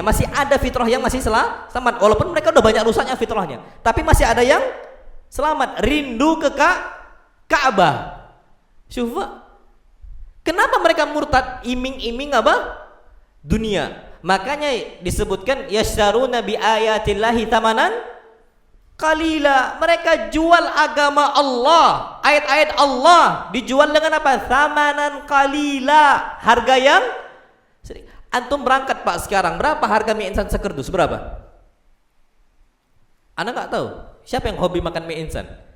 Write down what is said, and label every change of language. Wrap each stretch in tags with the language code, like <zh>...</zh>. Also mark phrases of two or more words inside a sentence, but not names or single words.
<id>Masih ada fitrah yang masih selamat. Walaupun mereka udah banyak rusaknya fitrahnya, tapi masih ada yang selamat. Rindu ke Ka'bah. Syufa. Kenapa mereka murtad? Iming-iming apa? Dunia. Makanya disebutkan</id> <ar>يشترون بآيات الله ثمنا قليلا.</ar> <id>Mereka jual agama Allah, ayat-ayat Allah dijual dengan apa?</id> <ar>ثمنا قليلا,</ar> <id>harga yang sedikit. Antum berangkat Pak sekarang, berapa harga mie instan sekerdus? Berapa? Anda nggak tahu? Siapa yang hobi makan mie instan?</id>